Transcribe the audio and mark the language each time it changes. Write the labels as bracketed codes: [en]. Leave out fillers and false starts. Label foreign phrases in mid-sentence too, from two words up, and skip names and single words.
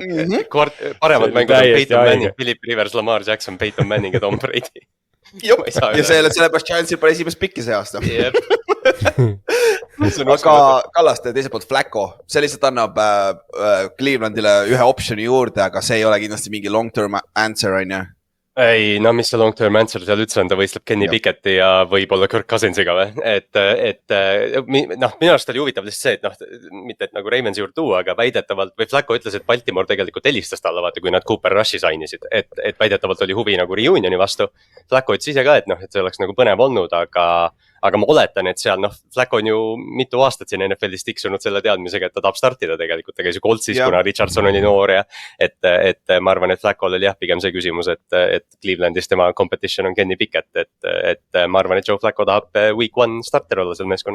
[et] Paremad mängud on Peyton Manning, Philip Rivers, Lamar Jackson, Peyton Manning ja Tom Brady. Jop, ja sellepärast Giantsil pole esimest pikki see aasta. Aga Kallaste teiselt poolt Flacco, see lihtsalt annab Clevelandile ühe optioni juurde, aga see ei ole kindlasti mingi [en] long-term answer, [et] on ju? Ei, no mis see [en] long-term answer [et] seal üldse on, ta võistleb Kenny Picketti ja võib-olla Kirk Cousinsiga või, et noh, minu arust oli huvitav lihtsalt see, et noh, mitte et nagu Ravens juurde tuua, aga väidetavalt, või Flacco ütles, et Baltimore tegelikult helistas talle, vaata, kui nad Cooper Rushi sainisid, et väidetavalt oli huvi nagu reunioni vastu. Flacco ütles ise ka, et noh, et see oleks nagu põnev olnud, aga ma oletan, et seal noh, Flacco on ju mitu aastat siin NFL-is tiksunud selle teadmisega, et ta tahab startida tegelikult, ta käis ju Coltsis, kuna Richardson oli noor ja et ma arvan, et Flacco'l oli jah, pigem see küsimus, et Clevelandis tema competition on Kenny Pickett, et ma arvan, et Joe Flacco tahab [en] week 1 starter [et] olla seal meeskonnas.